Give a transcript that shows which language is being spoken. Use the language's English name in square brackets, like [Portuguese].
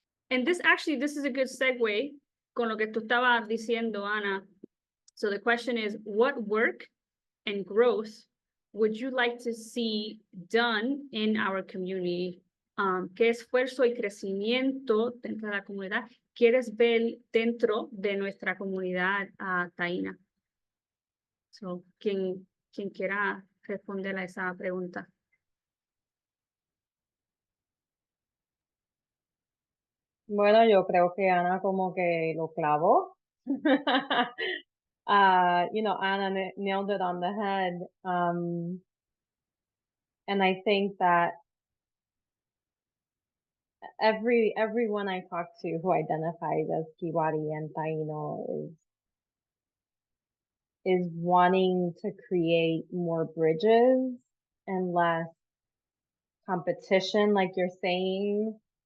[English] And this is a good segue [Spanish] con lo que tú estabas diciendo, [English] Ana. So the question is, what work and growth would you like to see done in our community? [Spanish] ¿Qué esfuerzo y crecimiento dentro de la comunidad quieres ver dentro de nuestra comunidad taína? So, quien quiera responder a esa pregunta. Bueno, yo creo que Ana como que lo clavó. [English] Ana nailed it on the head. And I think that everyone I talk to who identifies as Kiwari and Taino is wanting to create more bridges and less competition, like you're saying,